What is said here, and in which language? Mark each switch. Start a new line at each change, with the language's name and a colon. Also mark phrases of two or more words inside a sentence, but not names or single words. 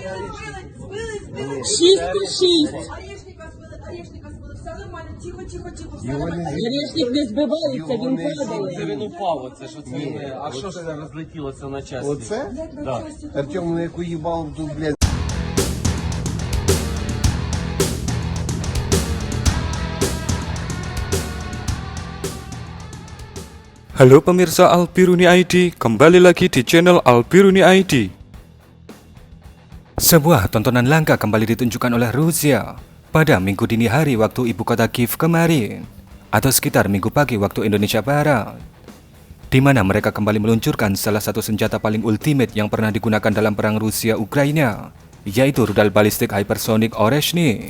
Ukrainian: Збили. 6,6. Орешника збили. Все нормально. Тихо, все Його нормально. не Орешник не збивається, він Це падає. він упав, оце ж оце. А що ж це розлетілося на часті? Оце? Да. Артем на яку їбалу тут, блядь.
Indonesian: Halo pemirsa Albiruni ID, kembali lagi di channel Albiruni ID. Sebuah tontonan langka kembali ditunjukkan oleh Rusia pada minggu dini hari waktu ibu kota Kiev kemarin, atau sekitar minggu pagi waktu Indonesia Barat, di mana mereka kembali meluncurkan salah satu senjata paling ultimate yang pernah digunakan dalam perang Rusia-Ukraina, yaitu rudal balistik hypersonic Oreshnik.